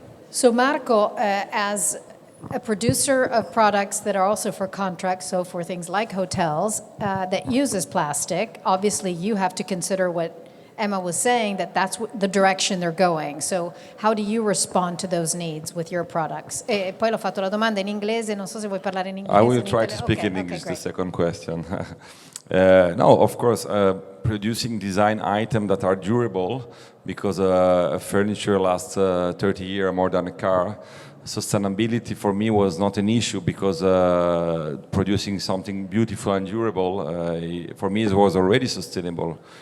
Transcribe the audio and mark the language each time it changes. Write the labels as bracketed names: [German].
[English] So Marco, as a producer of products that are also for contracts, so for things like hotels, that uses plastic, obviously you have to consider what Emma was saying that that's the direction they're going. So how do you respond to those needs with your products? [Italian] E poi l'ho fatto la domanda in inglese, non so se vuoi parlare in inglese. [English] I will try to speak in English, the second question. No, of course, producing design items that are durable, because furniture lasts 30 years more than a car. Sustainability for me was not an issue, because producing something beautiful and durable, for me it was already sustainable.